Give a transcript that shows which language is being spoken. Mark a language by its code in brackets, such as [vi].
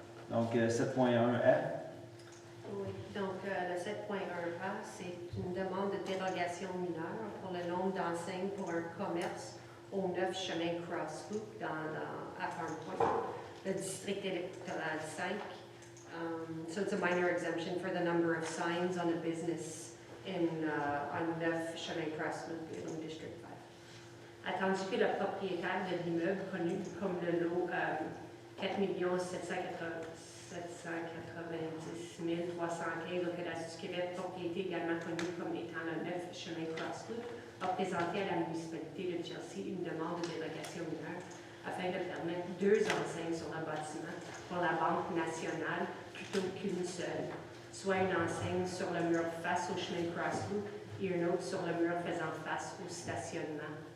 [fr] Donc, 7.1A. Oui, donc le 7.1A, c'est une demande de dérogation mineure pour le nombre d'enseignes pour un commerce au 9 chemin Crossloop à Farm Point, le district électoral 5. [en] So it's a minor exemption for the number of signs on a business on 9 chemin Crossloop in District 5. [fr] Attendu que le propriétaire de l'immeuble connu comme le lot 4 790 315 au cadastre du Québec, propriété également connue comme étant le 9 chemin Crossloop, a présenté à la municipalité de Chelsea une demande de dérogation mineure afin de permettre 2 enseignes sur le bâtiment pour la Banque nationale plutôt qu'une seule, soit une enseigne sur le mur face au chemin Crossloop et une autre sur le mur faisant face au stationnement.